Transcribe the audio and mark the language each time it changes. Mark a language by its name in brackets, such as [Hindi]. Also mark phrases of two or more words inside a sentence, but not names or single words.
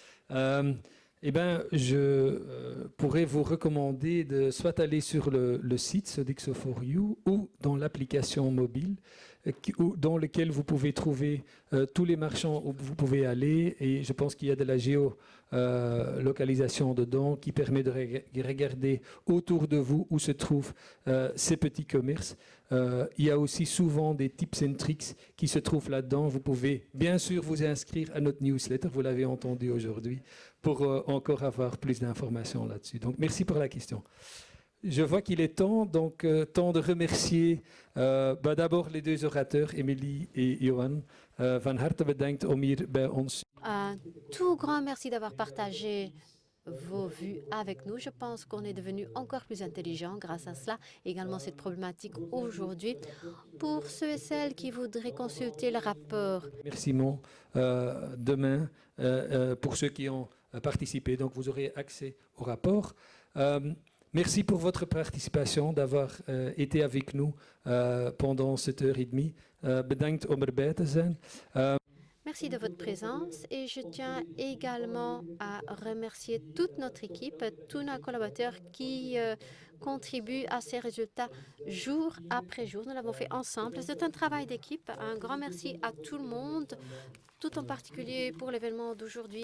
[French] Je pourrais vous recommander de soit aller sur le site Sodexo for You ou dans l'application mobile dans lequel vous pouvez trouver tous les marchands où vous pouvez aller. Et je pense qu'il y a de la géolocalisation dedans qui permet de regarder autour de vous où se trouvent ces petits commerces. Il y a aussi souvent des [English] tips and tricks [French] qui se trouvent là-dedans. Vous pouvez bien sûr vous inscrire à notre newsletter, vous l'avez entendu aujourd'hui, pour encore avoir plus d'informations là-dessus. Donc merci pour la question. Je vois qu'il est temps, donc temps de remercier d'abord les deux orateurs, Émilie et Johan. [Dutch] Van harte bedankt om hier bij ons. [French] Un tout grand merci d'avoir partagé vos vues avec nous. Je pense qu'on est devenu encore plus intelligent grâce à cela. Également cette problématique aujourd'hui. Pour ceux et celles qui voudraient consulter le rapport. Merci demain pour ceux qui ont participé. Donc vous aurez accès au rapport. Merci pour votre participation, d'avoir été avec nous pendant cette heure et demie. [Dutch] Bedankt om erbij te zijn. [French] Merci de votre présence et je tiens également à remercier toute notre équipe, tous nos collaborateurs qui contribuent à ces résultats jour après jour. Nous l'avons fait ensemble. C'est un travail d'équipe. Un grand merci à tout le monde, tout en particulier pour l'événement d'aujourd'hui.